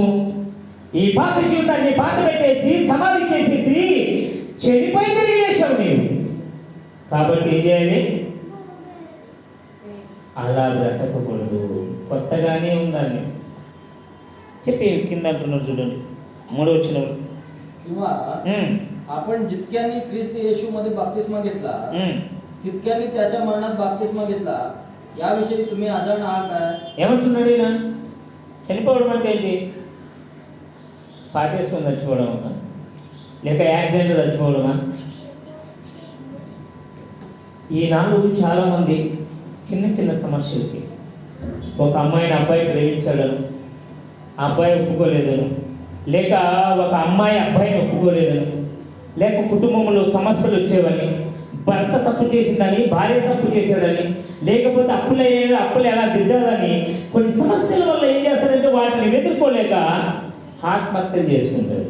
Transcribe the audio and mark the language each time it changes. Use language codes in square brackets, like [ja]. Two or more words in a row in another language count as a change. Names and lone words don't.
[te] ఈ పాత జీవితాన్ని పాత పెట్టేసి సమాధి చేసేసి చనిపోయి తిరిగి లేచావు నీవు. కాబట్టి ఏం చేయాలి? అలా బ్రతకకూడదు, కొత్తగానే ఉండాలి చెప్పి కింద అంటున్నారు. చూడండి 3వ వచనం. [mr] किंवा आपण जितक्यांनी ख्रिस्त येशूमध्ये बाप्तिस्मा घेतला तितक्यांनी त्याच्या मरणात बाप्तिस्मा घेतला याविषयी तुम्ही अजाण आहात काय? [te] ఏమంటున్నాడు ఈయన? చనిపోవడం అంటే ఏంటి? పాసేసుకొని చచ్చిపోవడమా లేక యాక్సిడెంట్ చచ్చిపోవడమా? ఈనాడు చాలామంది చిన్న చిన్న సమస్యలకి, ఒక అమ్మాయిని అబ్బాయి ప్రేమించాడను, ఆ అబ్బాయి ఒప్పుకోలేదను, లేక ఒక అమ్మాయి అబ్బాయిని ఒప్పుకోలేదను, లేక కుటుంబంలో సమస్యలు వచ్చేవని, భర్త తప్పు చేసిందని, భార్య తప్పు చేశాడని, లేకపోతే అప్పులు ఎలా దిద్దాలని, కొన్ని సమస్యల వల్ల ఏం చేస్తారంటే వాటిని ఎదుర్కోలేక ఆత్మహత్య చేసుకుంటారు.